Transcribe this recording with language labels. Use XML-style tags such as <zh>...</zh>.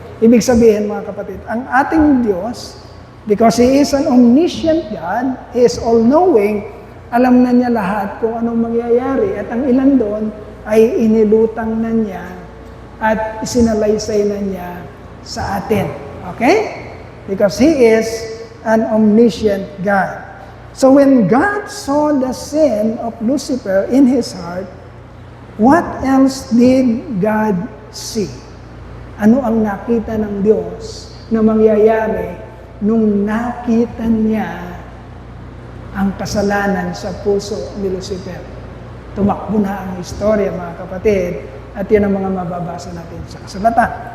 <tl>Ibig sabihin, mga kapatid, ang ating Diyos,</tl> <en>because He is an omniscient God, He is all-knowing,</en> <tl>alam na niya lahat kung anong mangyayari. At ang ilan doon, ay inilutang na niya at isinalaysay na niya sa atin. Okay?</tl> <en>Because He is an omniscient God. So when God saw the sin of Lucifer in his heart, what else did God see?</en> <tl>Ano ang nakita ng Diyos na mangyayari nung nakita niya ang kasalanan sa puso ni Lucifer? Tumakbo na ang istorya, mga kapatid, at yun ang mga mababasa natin sa kasulatan.</tl>